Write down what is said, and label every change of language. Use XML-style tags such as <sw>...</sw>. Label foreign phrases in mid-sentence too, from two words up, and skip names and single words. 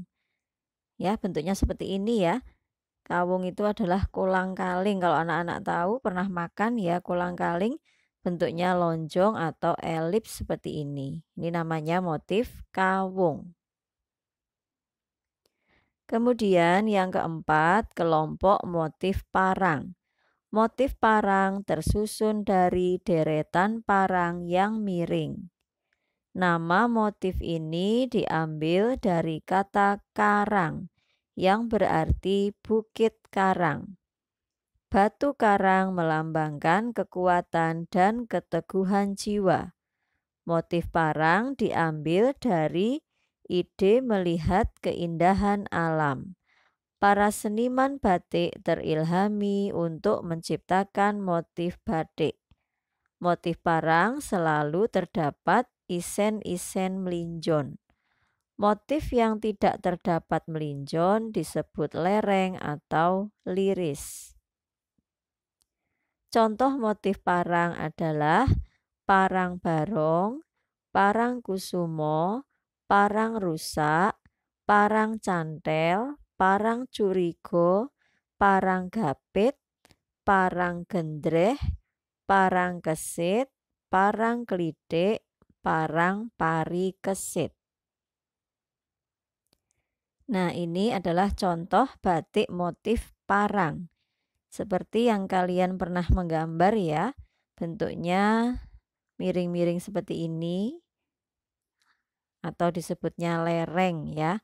<id>Ya, bentuknya seperti ini ya. Kawung itu adalah kolang-kaling. Kalau anak-anak tahu pernah makan ya kolang-kaling, bentuknya lonjong atau elips seperti ini. Ini namanya motif kawung. Kemudian yang keempat, kelompok motif parang. Motif parang tersusun dari deretan parang yang miring. Nama motif ini diambil dari kata karang, yang berarti bukit karang. Batu karang melambangkan kekuatan dan keteguhan jiwa. Motif parang diambil dari ide melihat keindahan alam. Para seniman batik terilhami untuk menciptakan motif batik. Motif parang selalu terdapat isen-isen melinjon. Motif yang tidak terdapat melinjon disebut lereng atau liris. Contoh motif parang adalah parang barong, parang kusumo, parang rusak, parang cantel, parang curigo, parang gapit, parang gendreh, parang kesit, parang klidik, parang pari kesit. Nah, ini adalah contoh batik motif parang. Seperti yang kalian pernah menggambar ya, bentuknya miring-miring seperti ini atau disebutnya lereng ya.</id>